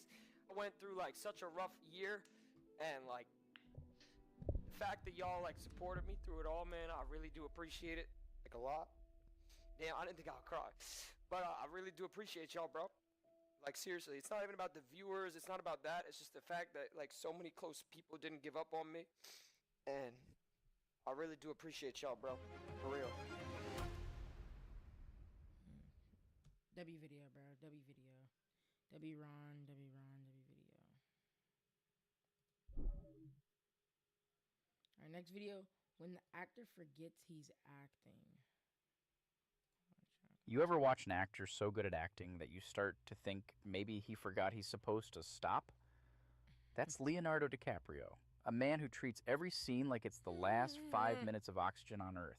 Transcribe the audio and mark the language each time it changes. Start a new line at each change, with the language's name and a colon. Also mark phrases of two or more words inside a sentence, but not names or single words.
English: I went through like such a rough year, and like the fact that y'all like supported me through it all, man, I really do appreciate it, like a lot. Damn, I didn't think I'd cry, but I really do appreciate y'all, bro. Like seriously, it's not even about the viewers. It's not about that. It's just the fact that like so many close people didn't give up on me, and I really do appreciate y'all, bro. For real. W video, bro. W video. W Ron, W Ron, W video. Alright, next video. When the actor forgets he's acting. You ever watch an actor so good at acting that you start to think maybe he forgot he's supposed to stop? That's Leonardo DiCaprio, a man who treats every scene like it's the last 5 minutes of oxygen on Earth.